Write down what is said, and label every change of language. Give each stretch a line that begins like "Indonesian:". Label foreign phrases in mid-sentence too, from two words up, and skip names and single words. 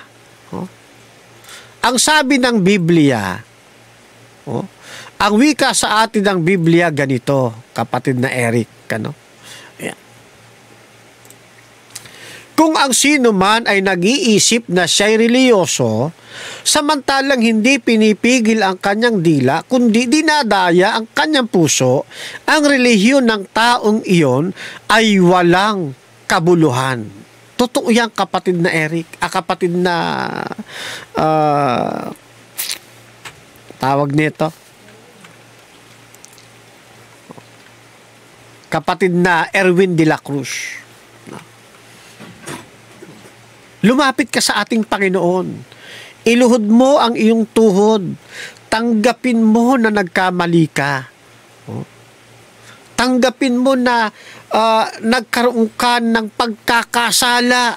Filipino: Ang sabi ng Biblia, ang wika sa atin ng Biblia ganito, kapatid na Eric, kung ang sino man ay nag-iisip na siya'y reliyoso, samantalang hindi pinipigil ang kanyang dila, kundi dinadaya ang kanyang puso, ang relihiyon ng taong iyon ay walang kabuluhan. Totoo yan, kapatid na Eric, kapatid na tawag nito, kapatid na Erwin de la Cruz. Lumapit ka sa ating Panginoon. Iluhod mo ang iyong tuhod. Tanggapin mo na nagkamali ka. Tanggapin mo na nagkaroon ka ng pagkakasala.